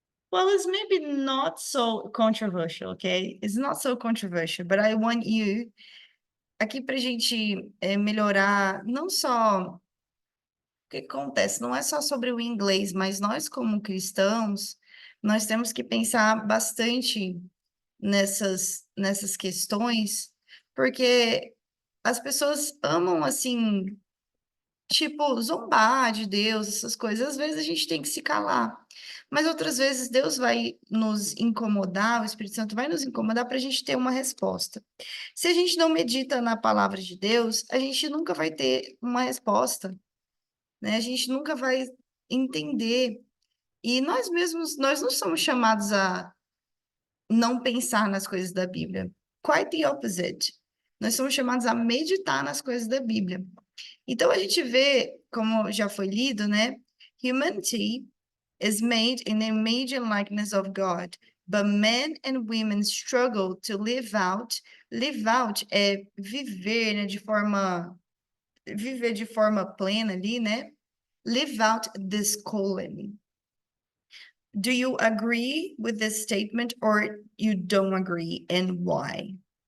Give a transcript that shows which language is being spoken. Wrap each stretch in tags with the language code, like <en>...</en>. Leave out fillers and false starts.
<en>Well, it's maybe not so controversial, okay? It's not so controversial, but I want you</en> <pt>aqui pra gente melhorar, não só o que acontece, não é só sobre o inglês, mas nós como cristãos, nós temos que pensar bastante nessas questões, porque as pessoas amam, assim, tipo, zombar de Deus, essas coisas. Às vezes a gente tem que se calar. Mas outras vezes Deus vai nos incomodar, o Espírito Santo vai nos incomodar para a gente ter uma resposta. Se a gente não medita na palavra de Deus, a gente nunca vai ter uma resposta, né? A gente nunca vai entender. E nós mesmos, nós não somos chamados a não pensar nas coisas da Bíblia.</pt> <en>Quite the opposite.</en> <pt>Nós somos chamados a meditar nas coisas da Bíblia. Então a gente vê, como já foi lido, né?</pt> <en>Humanity is made in the image and likeness of God, but men and women struggle to live out. Live out</en> <pt>é viver, né, viver de forma plena ali, né?</pt> <en>Live out this calling. Do you agree with this statement or you don't agree, and why?</en>